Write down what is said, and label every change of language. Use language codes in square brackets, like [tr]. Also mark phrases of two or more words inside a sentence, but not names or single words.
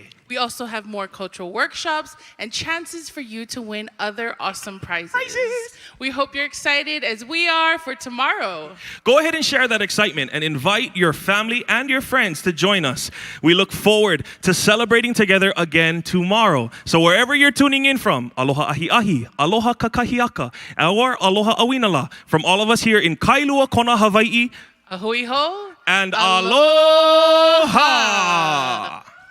[en] We also have more cultural workshops and chances for you to win other awesome prizes. We hope you're excited as we are for tomorrow. Go ahead and share that excitement and invite your family and your friends to join us. We look forward to celebrating together again tomorrow. So wherever you're tuning in from, [haw] aloha ahi ahi, aloha kakahiaka, [en] or [haw] aloha awinala, [en] from all of us here in Kailua Kona, Hawaii, [haw] Ahui ho, [en] and aloha!